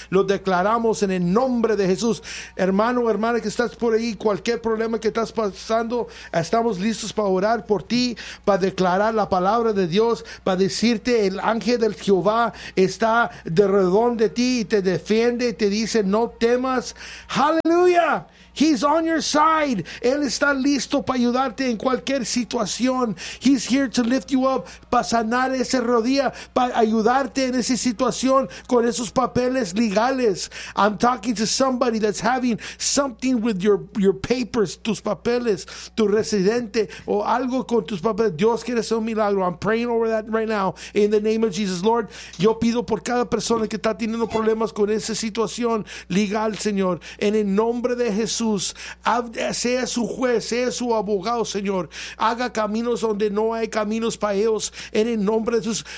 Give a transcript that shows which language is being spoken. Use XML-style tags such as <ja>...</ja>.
<es>Lo declaramos en el nombre de Jesús. Hermano, hermana que estás por ahí, cualquier problema que estás pasando, estamos listos para orar por ti, para declarar la palabra de Dios, para decirte el ángel del Jehová está de redón de ti y te defiende y te dice no temas. ¡Aleluya!</es> <en>He's on your side.</en> <es>Él está listo para ayudarte en cualquier situación.</es> <en>He's here to lift you up,</en> <es>para sanar esa rodilla, para ayudarte en esa situación con esos papeles legales. I'm talking to somebody that's having something with your papers, tus papeles, tu residente, o algo con tus papeles. Dios quiere hacer un milagro.</es> <en>I'm praying over that right now in the name of Jesus.</en> <es>Lord, yo pido por cada persona que está teniendo problemas con esa situación legal, Señor, en el nombre de Jesús. Jesús, sea su juez, sea su abogado, Señor. Haga caminos donde no hay caminos para ellos, en el nombre de Jesús.</es>